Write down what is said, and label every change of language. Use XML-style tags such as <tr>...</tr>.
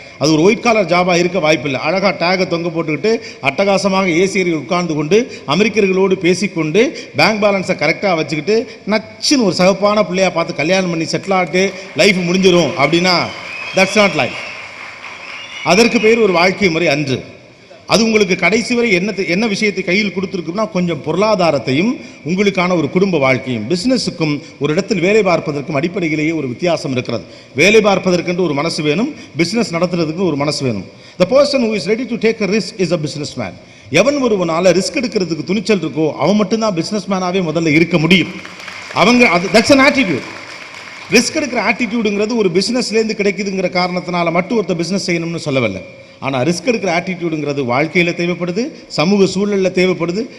<ta>அது ஒரு white collar ஜாபாக இருக்க வாய்ப்பில்லை. அழகாக டேகை தொங்க போட்டுக்கிட்டு அட்டகாசமாக ஏசியர்கள் உட்கார்ந்து கொண்டு அமெரிக்கர்களோடு பேசிக்கொண்டு பேங்க் பேலன்ஸை கரெக்டாக வச்சுக்கிட்டு நச்சுன்னு ஒரு சகப்பான பிள்ளையாக பார்த்து கல்யாணம் பண்ணி செட்டில் ஆகிட்டு லைஃப் முடிஞ்சிடும் அப்படின்னா</ta> <en>That's not life.</en> <ta>அதற்கு பேர் ஒரு வாழ்க்கை முறை அன்று. அது உங்களுக்கு கடைசி வரை என்ன விஷயத்தை கையில் கொடுத்துருக்குன்னா கொஞ்சம் பொருளாதாரத்தையும் உங்களுக்கான ஒரு குடும்ப வாழ்க்கையும். பிஸ்னஸுக்கும் ஒரு இடத்தில் வேலை பார்ப்பதற்கும் அடிப்படையிலேயே ஒரு வித்தியாசம் இருக்கிறது. வேலை பார்ப்பதற்கென்று ஒரு மனசு வேணும், பிஸ்னஸ் நடத்துறதுக்கு ஒரு மனசு வேணும்.</ta> <en>The person who is ready to take a risk is a businessman.</en> <ta>எவன் ஒருவனால ரிஸ்க் எடுக்கிறதுக்கு துணிச்சல் இருக்கோ அவன் மட்டும்தான் பிசினஸ் மேனாவே முதல்ல இருக்க முடியும். அவங்க அது</ta> <en>That's an attitude.</en> <ta>ரிஸ்க் எடுக்கிற ஆட்டிடியூடுங்கிறது ஒரு பிசினஸ்லேருந்து கிடைக்குதுங்கிற காரணத்தினால மட்டும் ஒருத்தர் பிசினஸ் செய்யணும்னு சொல்லவில்லை. ஆனால் ரிஸ்க் எடுக்கிற ஆட்டிடியூடுங்கிறது வாழ்க்கையில் தேவைப்படுது, சமூக சூழலில் தேவைப்படுது.</ta>